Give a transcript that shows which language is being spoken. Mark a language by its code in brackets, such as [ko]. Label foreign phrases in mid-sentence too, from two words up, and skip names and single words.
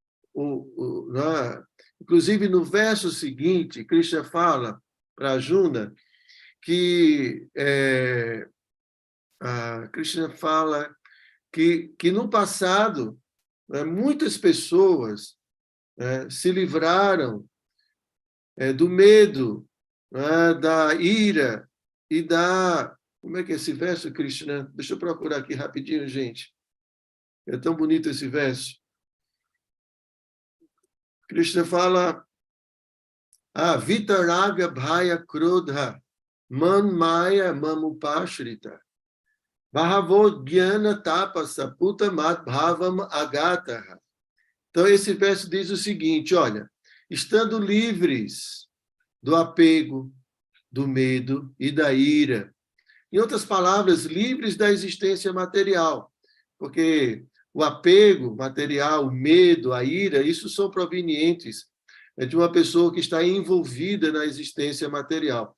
[pt] Inclusive, no verso seguinte, Krishna fala para Arjuna que Krishna fala que no passado, né, muitas pessoas se livraram do medo, né, da ira e da... Como é que é esse verso, Krishna? Deixa eu procurar aqui rapidinho, gente. É tão bonito esse verso. Krishna fala: [sa] वीतराग भय क्रोध मन् मय मामुपाश्रित भवो ज्ञान तपस पूतमत् भावम् आगतः. [pt] Então, esse verso diz o seguinte, olha, estando livres do apego, do medo e da ira. Em outras palavras, livres da existência material, porque o apego material, o medo, a ira, isso são provenientes de uma pessoa que está envolvida na existência material.